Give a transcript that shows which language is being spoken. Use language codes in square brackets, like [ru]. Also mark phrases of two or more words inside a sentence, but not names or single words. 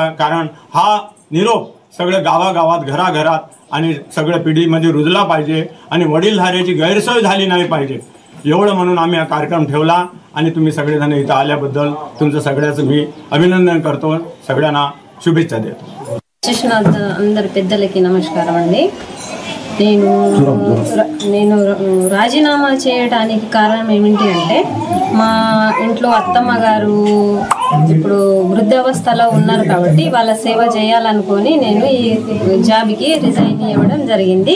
[mr] कारण हा निरोप सगळ्या गावागावात, घराघरात आणि सगळ्या पिढीमध्ये रुजला पाहिजे आणि वडीलधाऱ्याची गैरसोय झाली नाही पाहिजे, एवढं म्हणून आम्ही हा कार्यक्रम ठेवला. आणि तुम्ही सगळेजण इथं आल्याबद्दल तुमचं सगळ्याचं मी अभिनंदन करतो, सगळ्यांना शुभेच्छा देतो. [te] అందరి పెద్దలకి నమస్కారం అండి. నేను రాజీనామా చేయడానికి కారణం ఏమిటి అంటే, మా ఇంట్లో అత్తమ్మ గారు ఇప్పుడు వృద్ధావస్థలో ఉన్నారు కాబట్టి వాళ్ళ సేవ చేయాలనుకొని నేను ఈ [en] job-ki resign [te] ఇవ్వడం జరిగింది.